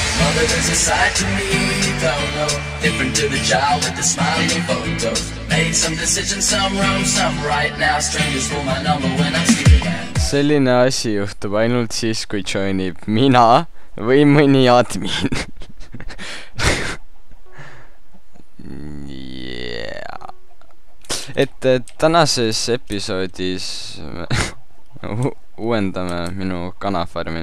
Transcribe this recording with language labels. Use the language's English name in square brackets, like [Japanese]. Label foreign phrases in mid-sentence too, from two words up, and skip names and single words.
[English] mother is a side to me, don't know. Different to the child with the smiling photos. Made some decisions, some wrong, some right. Now strangers call my number when I'm sleeping at. [Estonian] Selline asi juhtub ainult siis, kui joinib mina või mõni admin. Yeah. Et tänases episoodis uuendame minu kanafarmi.